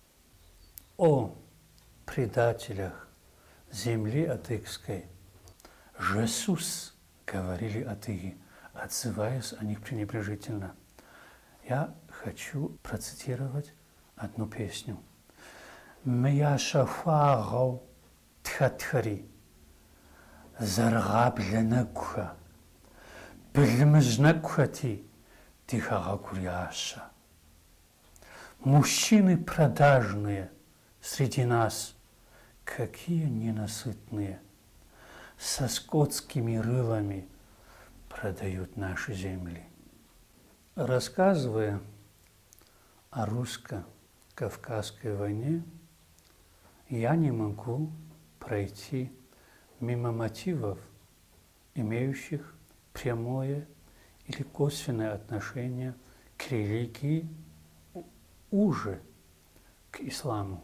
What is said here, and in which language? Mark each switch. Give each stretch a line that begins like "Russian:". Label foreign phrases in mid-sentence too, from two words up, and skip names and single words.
Russian: О предателях земли адыгской! «Жесус», говорили адыги, отзываясь о них пренебрежительно. Я хочу процитировать одну песню.
Adyghe: «Мыяшахуагъэу тхэтхэри, зэрыгъаблэнэгуха, былымыжьнэгухэти дихэгъэгурящэ».
Russian: Мужчины продажные среди нас, какие ненасытные, со скотскими рылами продают наши земли. Рассказывая о русско-кавказской войне, я не могу пройти мимо мотивов, имеющих прямое или косвенное отношение к религии, уже к исламу.